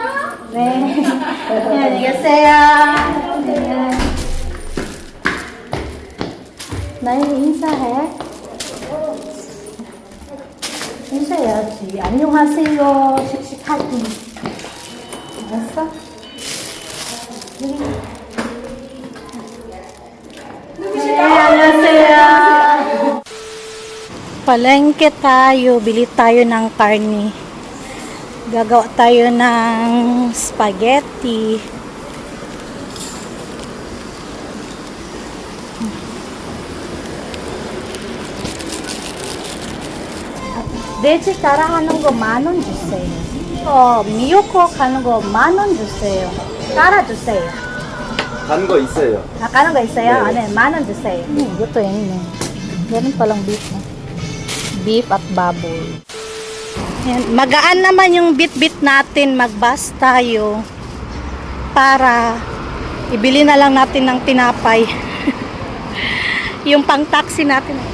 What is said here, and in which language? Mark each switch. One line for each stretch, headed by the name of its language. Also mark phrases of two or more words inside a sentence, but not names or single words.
Korean: 네. 안녕히 계세요. 나이 인사해. 인사해야지. 안녕하세요. 씩씩하기. 알았어? 네, 안녕하세요.
Filipino: Palengke tayo, bili tayo ng karne. Gagawa tayo ng spaghetti.
Korean: 돼지 따라 하는 거 10,000원 주세요. 미역국 하는 거 10,000원 주세요. 따라 주세요. 간 거 있어요. 가는 거 있어요? 네. 네, 10,000원 주세요. 이것도 있네.
Filipino: meron palang beef. Beef at baboy. Yan. Magaan naman yung bit-bit natin. Magbus tayo para ibili na lang natin ng tinapay. Yung pang-taxi natin.